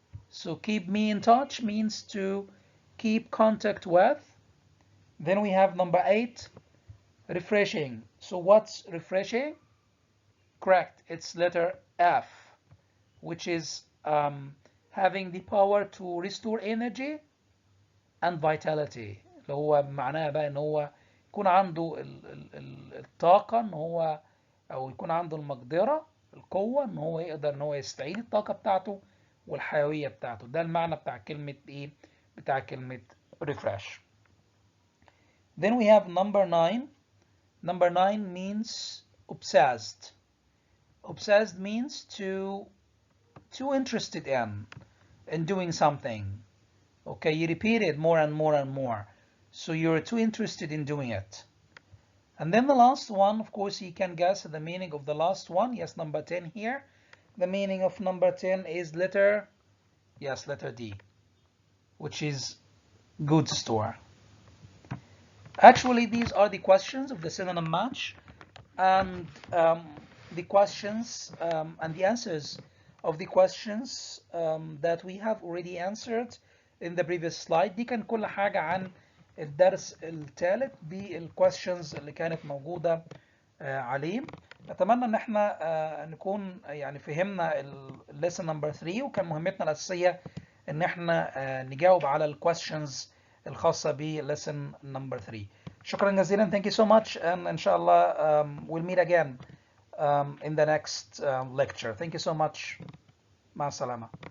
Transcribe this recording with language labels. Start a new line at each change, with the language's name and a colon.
English: So keep me in touch means to keep contact with. Then we have number eight, refreshing. So what's refreshing? Correct, it's letter F, which is having the power to restore energy and vitality.
Arabic: اللي هو معناها بقى ان هو يكون عنده الطاقة ان هو او يكون عنده المقدرة القوة ان هو يقدر ان هو يستعيد الطاقة بتاعته والحيوية بتاعته. ده المعنى بتاع كلمة ايه؟ بتاع كلمة refresh.
English: Then we have number nine. Number nine means obsessed. Obsessed means too interested in doing something. Okay, you repeat it more and more and more. So you're too interested in doing it. And then the last one, of course, you can guess the meaning of the last one. Yes, number 10 here. The meaning of number 10 is letter D, which is goods store. Actually, these are the questions of the synonym match, and the questions and the answers of the questions that we have already answered in the previous slide.
Arabic: دي كان كل حاجة عن الدرس الثالث بالquestions اللي كانت موجودة عليه. أتمنى إن إحنا نكون يعني فهمنا
English: lesson number 3،
Arabic: وكان مهمتنا الأساسية إن إحنا نجاوب على الquestions الخاصة ب lesson number 3. شكرا جزيلا.
English: Thank you so much, and إن شاء الله we'll meet again in the next lecture. Thank you so much.
Arabic: مع السلامة.